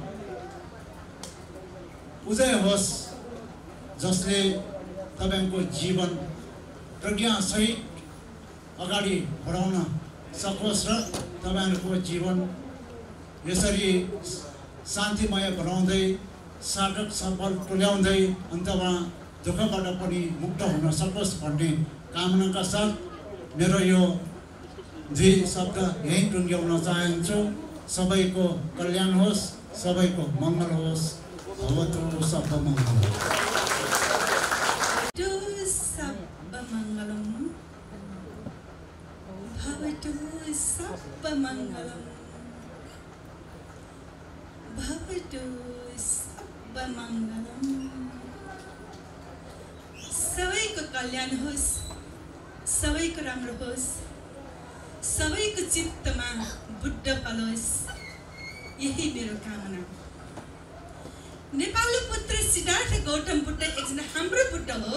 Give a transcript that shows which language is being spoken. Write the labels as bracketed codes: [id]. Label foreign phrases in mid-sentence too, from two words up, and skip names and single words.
[ne] उदय होस्, जसले तपाईको जीवन प्रज्ञासहित अगाडि बढाउन सकोस् र तपाईहरूको जीवन यसरी शान्तिमय बनाउँदै सार्थक सफल तुल्याउँदै अन्तमा दुःखबाट पनि मुक्त हुन सकोस् भन्ने कामनाका साथ मेरो यो दुई शब्द यहीँ टुङ्ग्याउन चाहन्छु। सबैको कल्याण होस्, सबैको मङ्गल होस्। [sa] भवतु सर्वमङ्गलम्। भवतु सर्वमङ्गलम्, भवतु सर्वमङ्गलम्। [ne] सबैको कल्याण होस्, सबैको राम्रो होस्, सबैको चित्तमा बुद्ध फलोस्, यही मेरो कामना। नेपालको पुत्र सिद्धार्थ गौतम बुद्ध एकजना हाम्रो बुद्ध हो।